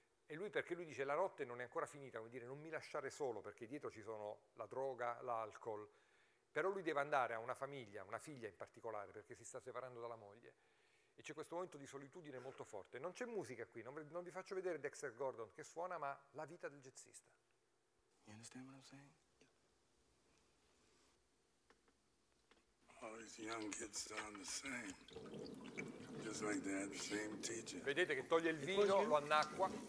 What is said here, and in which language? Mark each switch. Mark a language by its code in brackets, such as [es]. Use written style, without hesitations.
[it] E lui, perché lui dice: la notte non è ancora finita, come dire, non mi lasciare solo, perché dietro ci sono la droga, l'alcol. Però lui deve andare, a una famiglia, una figlia in particolare, perché si sta separando dalla moglie. E c'è questo momento di solitudine molto forte. Non c'è musica qui, non vi faccio vedere Dexter Gordon che suona, ma la vita del jazzista. [en] You understand what I'm saying? All these young kids sound the same. Just like they had the same teacher. [it] Vedete che toglie il vino, lo annacqua.